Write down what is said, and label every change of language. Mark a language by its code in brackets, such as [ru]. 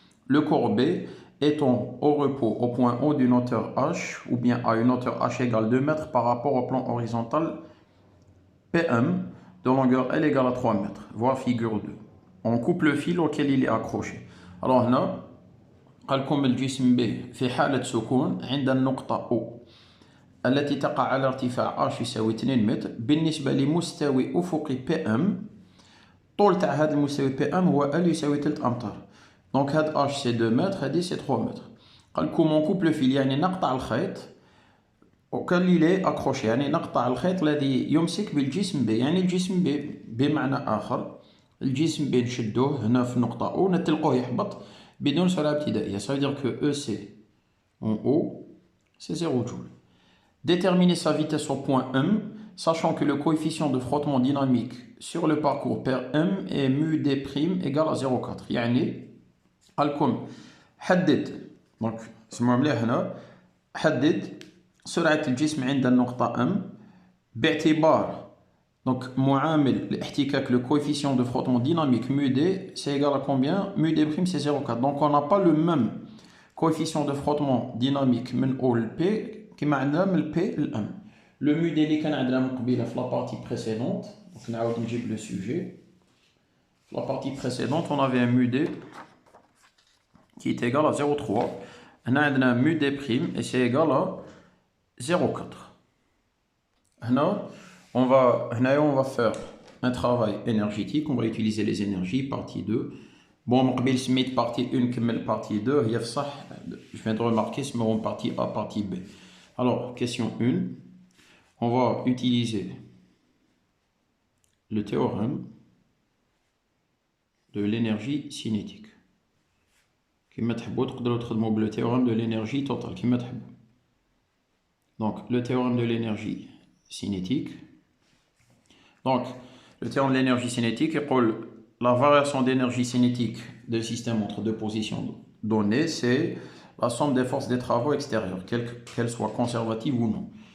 [fr] Le corps B étant au repos au point O d'une hauteur H, ou bien à une hauteur H égale 2 mètres par rapport au plan horizontal PM, de longueur L égale à 3 mètres, voire figure 2. On coupe le fil auquel il est accroché. [ar] Alors هنا قال لكم الجسم B في حالة سكون عند النقطة O التي تقع على ارتفاع H يساوي 2 متر بالنسبة لمستوى أفقي PM. طول تاع هذا المستوى PM هو L يساوي 3 أمتار. Donc هذا H c'est 2 متر هذه c'est 3 متر. قال لكم [fr] on coupe le fil [ar] يعني نقطع الخيط [fr] auquel il est accroché، [ar] يعني نقطع الخيط الذي يمسك بالجسم B. يعني الجسم B بمعنى آخر الجسم B نشدوه هنا في النقطة O نتلقوه يهبط بدون سرعة ابتدائية. [fr] Ça veut dire que EC en haut c'est 0 joule. Déterminer sa vitesse au point M, sachant que le coefficient de frottement dynamique sur le parcours per M est mu d' égale à 0,4. [ar] يعني قال لكم حدد، donc اسمعوا مليح هنا، حدد سرعة الجسم عند النقطة M باعتبار donc معامل الاحتكاك [fr] le coefficient de frottement dynamique mu d c'est égal à combien? Mu d' c'est 0,4. Donc on n'a pas le même coefficient de frottement dynamique [ar] من O ل P كما عندنا من P ل M. [fr] Le mu d [ar] اللي كان عندنا من قبيله [fr] في la partie précédente. Donc [ar] نعاود نجيب [fr] le sujet. La partie précédente on avait un mu d qui est égal à 0,3. [ar] هنا عندنا [fr] mu d' et c'est égal à 0,4. هنا on va faire un travail énergétique. On va utiliser les énergies, partie 2. Bon, on سميت partie 1 كمل partie 2 هي صح. Je viens de remarquer ce moment partie A, partie B. Alors, question 1. On va utiliser le théorème de l'énergie cinétique. [ar] كما تحبوا تقدروا تخدموا [fr] le théorème de l'énergie totale [ar] كما تحبوا. [fr] Donc, le théorème de l'énergie cinétique. Donc, le théorème de l'énergie cinétique est pour la variation d'énergie cinétique d'un système entre deux positions données, c'est la somme des forces des travaux extérieurs, qu'elles soient conservatives ou non.